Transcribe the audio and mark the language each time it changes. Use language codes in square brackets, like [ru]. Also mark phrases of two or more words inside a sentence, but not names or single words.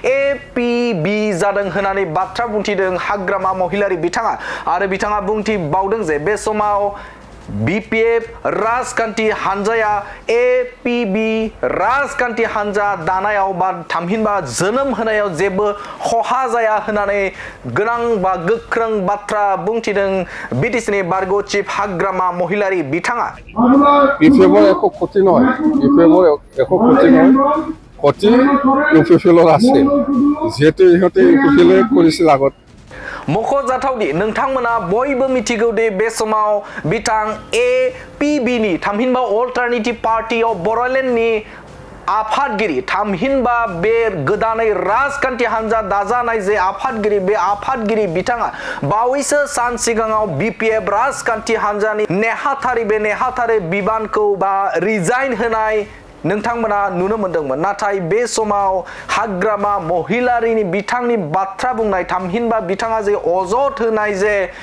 [brx] APB जादों होननानै बाथ्रा बुंथिदों हाग्रामा महिलारि बिथाङा आरो बिथाङा बुंथिबावदों जे बे समाव BPF राजखान्थि हान्जाया APB राजखान्थि हान्जा दानायाव बा थामहिनबा जोनोम होनायाव जेबो खहा जाया होननानै गोनां बा गोख्रों बाथ्रा बुंथिदों बिटिसिनि बारग' चिफ हाग्रामा महिलारि बिथाङा [as] BPFৰ একো ক্ষতি নহয় BPFৰ একো ক্ষতি নহয় ক্ষতি UPPLৰ আছে যেহেতু ইহঁতে UPPL কৰিছিল আগত [brx] मख'जाथावदि नोंथांमोना बयबो मिथिगौ दि बे समाव बिथां APB नि थामहिनबा [en] alternative party [brx] अफ बर'लेण्डनि आफादगिरि थामहिनबा बे गोदानै राजखान्थि हान्जा दाजानाय जे आफादगिरि बे आफादगिरि बिथाङा बावैसो सान सिगाङाव BPF राजखान्थि हान्जानि नेहाथारि बिबानखौ बा रिजाइन होनाय नोंथांमोना नुनो मोनदोंमोन नाथाय बे समाव हाग्रामा महिलारिनि बिथांनि बाथ्रा बुंनाय थामहिनबा बिथाङा जे अजद होनाय जे